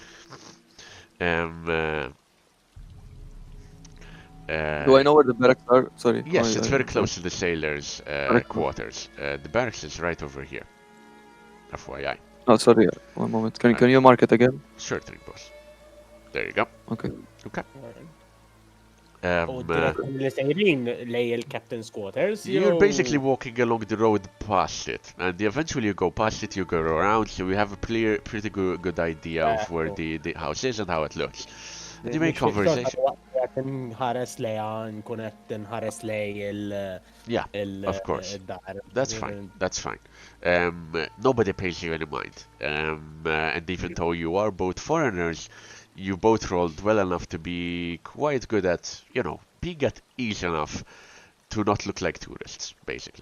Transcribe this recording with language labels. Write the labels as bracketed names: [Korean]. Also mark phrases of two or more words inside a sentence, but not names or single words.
[English] Do I know where the barracks are? Sorry. Yes, it's very close to the sailors' quarters. The barracks is right over here. FYI. Oh, sorry. One moment. Can you mark it again? Sure thing, boss. There you go. Okay. Okay. [Maltese] Li sejrin lej il-Captain's Quarters. [English] You're basically walking along the road past it, and eventually you go past it, you go around, so you have a pretty good idea of where the house is and how it looks. And you make conversation. [Maltese] Nħares leja, nkun qed nħares lej [English] Yeah, of course. That's fine. That's fine. Nobody pays you any mind. And even though you are both foreigners, you both rolled well enough to be quite good at, being at ease enough to not look like tourists, basically.